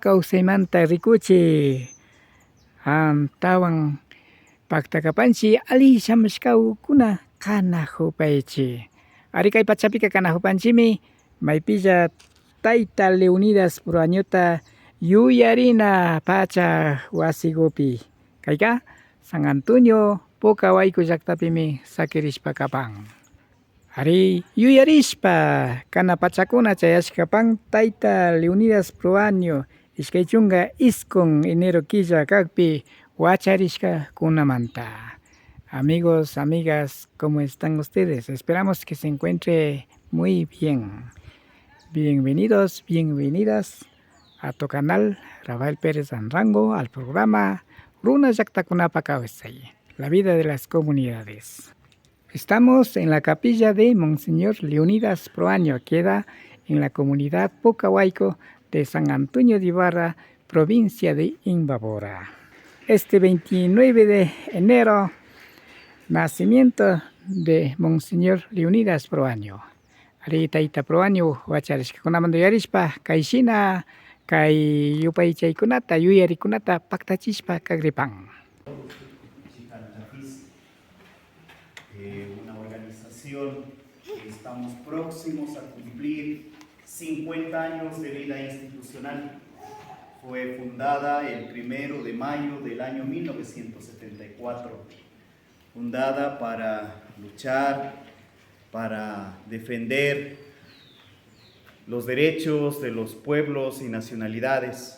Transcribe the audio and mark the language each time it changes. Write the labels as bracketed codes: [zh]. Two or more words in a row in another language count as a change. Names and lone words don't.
[qu] kawsaymanta rikuchik antawan paktakapanchik alli shamushkakuna kana hupaychik ari kay pachapika kana hupanchikmi maypilla Tayta Leonidas Proañota yuyarina pacha wasikupi kayka San Antonio Pucawayku llaqtapimi sakirishpa kapan. Ari yuyarishpa kana pachakuna chayashkapan Tayta Leonidas Proaño ishkay chunka iskun enero killa kakpi wacharishkakunamanta. [es] Amigos, amigas, ¿cómo están ustedes? Esperamos que se encuentre muy bien. Bienvenidos, bienvenidas a tu canal Rafael Pérez Anrango, al programa Runa Llaqtakunapa Kawsay, la vida de las comunidades. Estamos en la capilla de Monseñor Leonidas Proaño, queda en la comunidad Pucawayco de San Antonio de Ibarra, provincia de Imbabura. Este 29 de enero, nacimiento de Monseñor Leonidas Proaño. [qu] Ari Tayta Proaño wacharishkakunamanta yuyarishpa kayshina kay yupaychaykunata yuyarikunata paktachishpa kagripan. [es] Una organización que estamos próximos a cumplir 50 años de vida institucional. Fue fundada el 1 de mayo del año 1974, fundada para luchar, para defender los derechos de los pueblos y nacionalidades.